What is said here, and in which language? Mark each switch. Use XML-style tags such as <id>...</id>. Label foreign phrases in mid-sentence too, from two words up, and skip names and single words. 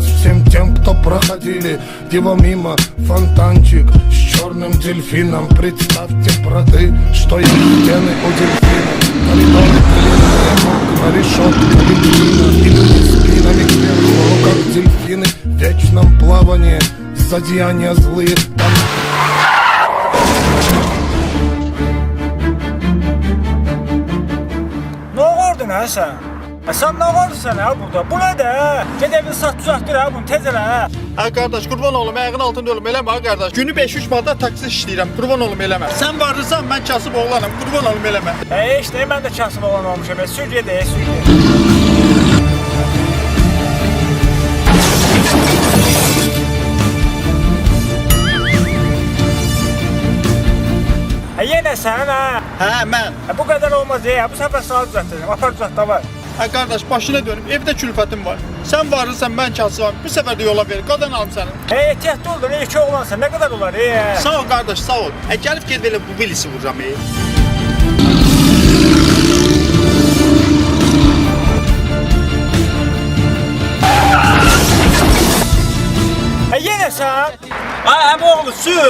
<ru>Всем тем, кто проходили его мимо. Фонтанчик с черным дельфином. Представьте, браты, что есть стены у дельфина. Коридоры длинные, окна, решетка, витрина. И люди спинами кверху, в руках дельфины. В вечном плавании зодеяния злые. Там...</ru> <az>Ne olurdun ha sen? Sen ne olursan ha burada? Bu ne de? Ged evini sat düzelttir ha bunu tez elə ha. Ha kardeş kurban olum ayağın altında ölüm eləmə ha kardeş. Günü 5-3 manat taksi işləyirəm. Kurban olum eləmə. Sen varırsan ben kasıb oğlanım. Kurban olum eləmə. İşte mən də kasıb olan olmuşam. Sür ged, sür ged. Yenə sən ha? Hə mən. Bu qədər olmaz ya. Bu səfər sağ düzəltdirəm. Apar düzəlt da var. Ha kardeş başına dönüp evde külfətim var. Sen varırsan ben kasıbam. Bu sefer de yola ver. Qadan alım səni. Ehtiyatlı ol da ne iki oğlansan ne kadar olar? Sağ ol kardeş sağ ol. Gəlib ged belə bu bilisi vururam. Yenə sən? Ay əmi oğlu sür.</az>